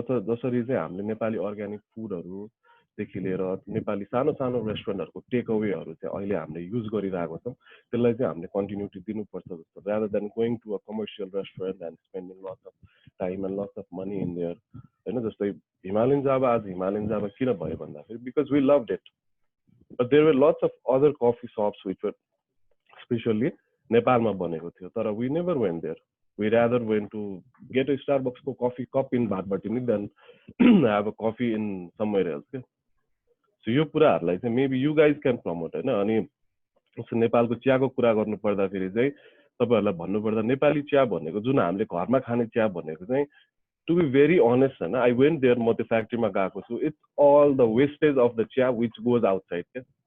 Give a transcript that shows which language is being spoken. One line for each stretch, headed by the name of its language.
Nepali: जसरी चाहिँ हामीले नेपाली अर्ग्यानिक फुडहरु देखि लिएर नेपाली सानो सानो रेस्टुरेन्टहरुको टेक अवेहरु चाहिँ अहिले हामीले युज गरिरहेको छौं, त्यसलाई चाहिँ हामीले कन्टिन्युटी दिनुपर्छ जस्तो,
English: rather than going to a commercial restaurant and spending lots of time and lots of money in there
Nepali: हैन। जस्तै हिमालयन जावा, आज हिमालयन जावा किन भयो भन्दाखेरि
English: because we loved it, but there were lots of other coffee shops which were especially
Nepali: नेपालमा बनेको थियो, तर
English: we never went there. We rather went to get a Starbucks coffee cup in Bhatbhatini than have a coffee in somewhere else
Nepali: के।
English: So
Nepali: यो कुराहरुलाई चाहिँ
English: maybe you guys can promote
Nepali: हैन। अनि नेपालको चियाको कुरा गर्नु पर्दाखेरि चाहिँ तपाईहरुलाई भन्नु पर्दा नेपाली चिया भनेको जुन हामीले घरमा खाने चिया भनेको चाहिँ
English: to be very honest
Nepali: हैन,
English: I went there,
Nepali: म त्यो फ्याक्ट्रीमा गएको छु,
English: it's all the wastage of the
Nepali: चिया
English: which goes outside
Nepali: के।